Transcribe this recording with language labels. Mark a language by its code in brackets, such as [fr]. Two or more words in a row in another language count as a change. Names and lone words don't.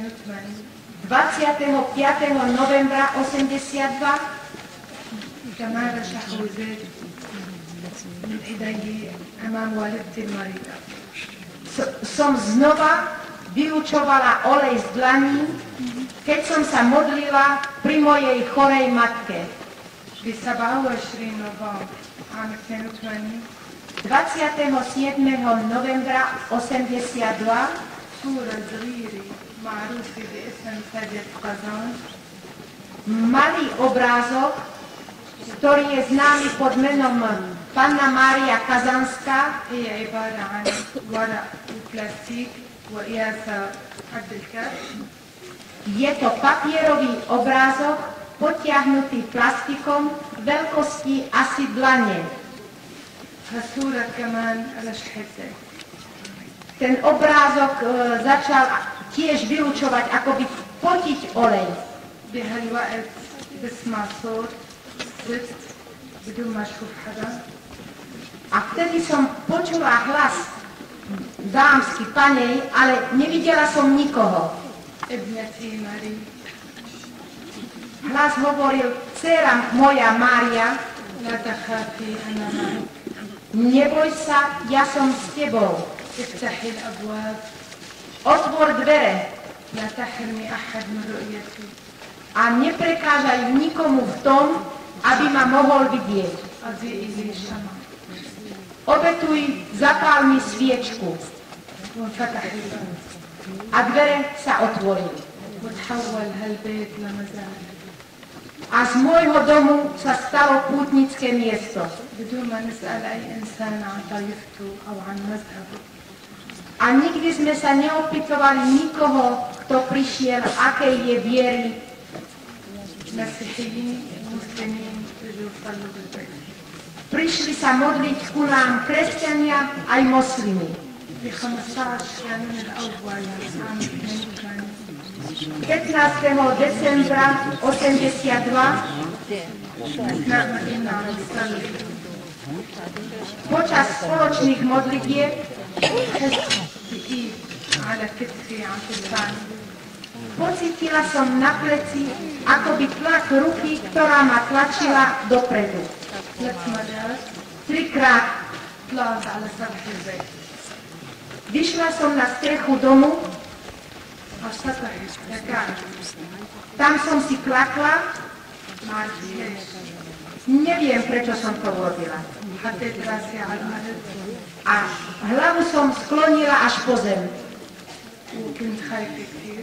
[sk] 25. novembra 82 [ar] كمان رشح وزاد من إيدي أمام والدتي المريضة. [sk] som znova vylučovala olej z dlaní, keď som sa modlila pri mojej chorej matke. [ar] ب 27 نوفمبر عام 82 [sk] 27. novembra 82 [ar] صورة صغيرة معروفة باسم سيدة قزان. [sk] malý obrázok, ktorý je známy pod menom Panna Mária Kazanská. [ar] هي عبارة عن ورق وبلاستيك وقياسها قد الكف. [sk] Je to papierový obrázok potiahnutý plastikom veľkosti asi dlane. [ar] هالصورة كمان رشحتها. [sk] Ten obrázok začal tiež vylučovať, akoby potiť olej. [ar] بهالوقت بسمع صوت ست بدون ما اشوف حدا. [sk] A vtedy som počula hlas dámsky, panej, ale nevidela som nikoho. [ar] ابنتي ماري. [sk] Hlas hovoril, dcéra moja Mária, [ar] لا تخافي أنا معك. [sk] neboj sa, ja som s tebou. [ar] افتحي الأبواب. [sk] Otvor dvere [ar] لا تحرمي أحد من رؤيتي. [sk] a neprekážaj nikomu v tom, aby ma mohol vidieť. [ar] أضيئي لي الشمع. [sk] Obetuj, zapál mi sviečku. [ar] وانفتح الباب. [sk] A dvere sa otvorili. [ar] وتحول هالبيت لمزار. [sk] A z môjho domu sa stalo pútnické miesto. [ar] بدون ما نسأل أي إنسان عن طائفته أو عن مذهبه. [sk] A nikdy sme sa neopýtovali nikoho, kto prišiel, akej je viery. [ar] مسيحيين مسلمين بيجوا يصلوا بالبيت. [sk] Prišli sa modliť ku nám kresťania aj moslimy. [ar] ب 15 كانون الأول عام 82 [sk] 15. decembra 82 [ar] أثناء ما كنا عم نصلي [sk] počas spoločných modlitieb [ar] حس بإيد على كتفي عم تدفعني. [sk] pocítila som na pleci akoby tlak ruky, ktorá ma tlačila dopredu. [ar] 3 مرات [sk] 3-krát [ar] طلعت على سطح البيت. [sk] vyšla som na strechu domu, [ar] على السطح ركعت. [sk] tam som si klakla, [ar] ما عرفت ليش. [sk] neviem prečo som to urobila. [ar] حطيت راسي على الأرض [sk] A hlavu som sklonila až po zem. [ar] وكنت خايفة كثير.